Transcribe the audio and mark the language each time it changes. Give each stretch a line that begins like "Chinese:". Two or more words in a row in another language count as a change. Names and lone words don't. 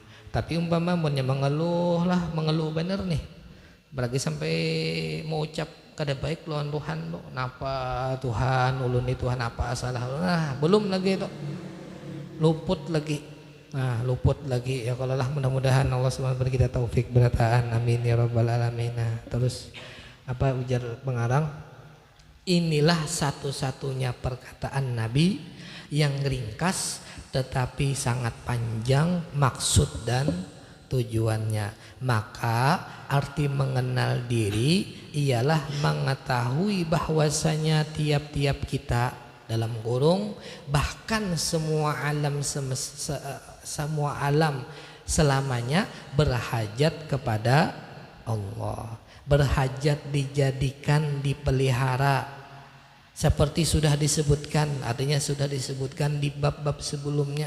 Banjar: Tapi umpama mengeluh bener nih berarti sampai mau ucap kada baik lawan Tuhan lo, napa Tuhan ulun nih Tuhan apa salah, nah belum lagi itu luput lagi ya. Kalau lah mudah-mudahan Allah SWT beri kita taufik berataan,
Arabic: آمين يا رب العالمين.
Indonesian: Nah, terus apa ujar pengarang, inilah satu-satunya perkataan Nabi yang ringkas tetapi sangat panjang maksud dan tujuannya. Maka arti mengenal diri ialah mengetahui bahwasanya tiap-tiap kita dalam kurung bahkan semua alam selamanya berhajat kepada Allah, berhajat dijadikan dipelihara seperti sudah disebutkan, artinya sudah disebutkan di bab-bab sebelumnya.